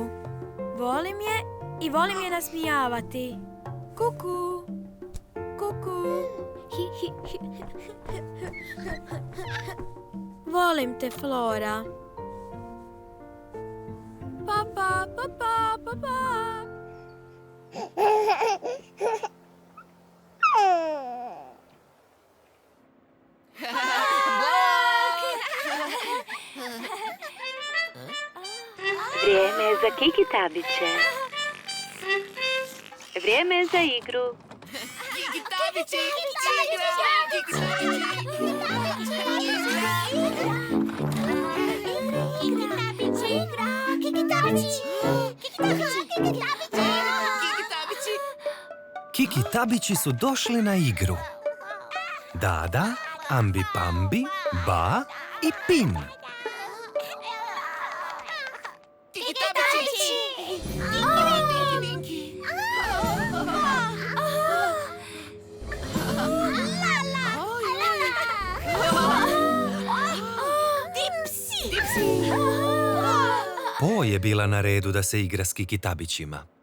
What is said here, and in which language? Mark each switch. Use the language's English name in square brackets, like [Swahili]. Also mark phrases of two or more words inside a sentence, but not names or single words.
[Croatian] Volim je i volim je nasmijavati. Kuku. Kuku. Volim te, Flora. Papa, papa, papa. Vrijeme je za Kiki Tabiće. Vrijeme je za igru. Kiki Tabići, igra. Kiki Tabići. Kiki Tabići su došli na igru. Dada, Ambi Pambi, Ba i Pin. Kiki Tabići! Po je bila na redu da se igra s Kiki Tabićima.